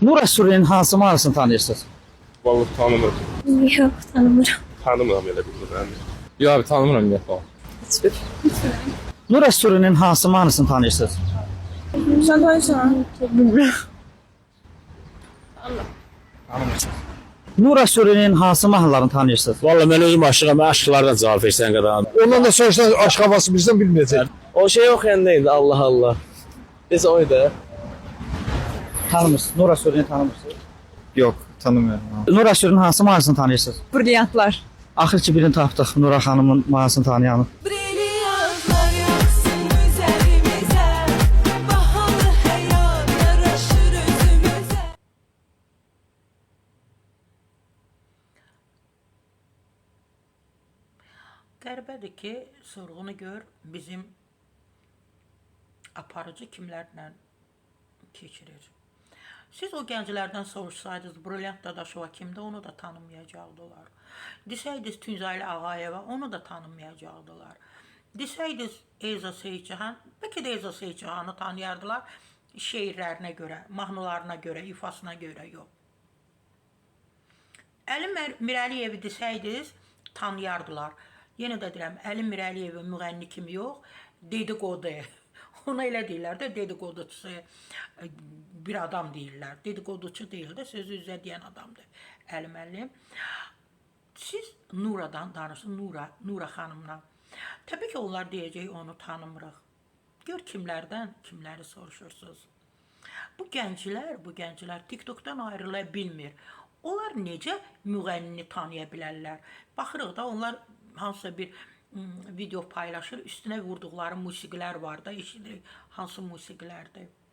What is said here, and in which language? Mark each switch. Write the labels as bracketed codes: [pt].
[az] Nura Suriye'nin hansı mahnısını tanıyırsınız? [tr] Vallahi tanımıyorum. [az] Yok, tanımıram. [tr] Tanımıyorum [az] elə bilmirəm. Yo abi tanımıram ümumiyyətlə. [tr] Hiçbir. [az] Nura Suriye'nin hansı mahnısını tanıyırsınız? [tr] Sen tanıyorsan. Bilmiyorum. [az] Nura Suriye'nin hansı mahnılarını tanıyırsınız? Vallahi mən özüm aşığam, aşıqlardan cavab versən qədər. [tr] Ondan da sorsan aşk havası bizden bilmeyecek. [az] O şey oxuyanda indi Allah Allah. Biz oydu. Tanımırsınız. Nura Suriye'ni tanımırsınız. [tr] Yok tanımıyorum. [az] Nura Suriye'nin hansı mahnısını tanıyırsınız? Brilliantlar. Axır ki birini tapdıq Nura xanımın mahnısını tanıyanı. [tr] Brilyantlar yaksın üzerimize, bahalı hayat yaraşır özümüze. [az] Qəribədir ki, sorğunu gör bizim aparıcı kimlərlə keçirir. Siz o gənclərdən soruşsaydınız, Brilliant Dadaşova kimdə, onu da tanımayacaqdılar. Desəydiniz Tünzaylı Ağayeva, onu da tanımayacaqdılar. Desəydiniz Eyza Seyidcihan, bəlkə də Eyza Seyidcihanı tanıyardılar şeirlərinə görə, mahnılarına görə, ifasına görə yox. Əli Mirəliyevi desəydiniz tanıyardılar. Yenə də deyirəm, Əli Mirəliyevi müğənni kimi yox, dedikodu. Ona elə deyirlər də, dedikoduçusu bir adam deyirlər. Dedikoduçu deyil də, sözü üzə deyən adamdır Əli müəllim. Siz Nuradan danışın, Nura xanımla. Təbii ki, onlar deyəcək, onu tanımırıq. Gör kimlərdən, kimləri soruşursunuz. Bu gənclər TikTokdan ayrıla bilmir. Onlar necə müğənnini tanıya bilərlər? Baxırıq da, onlar hansısa bir video paylaşır, üstünə vurduqları musiqilər var da, eşidirik hansı musiqilərdir.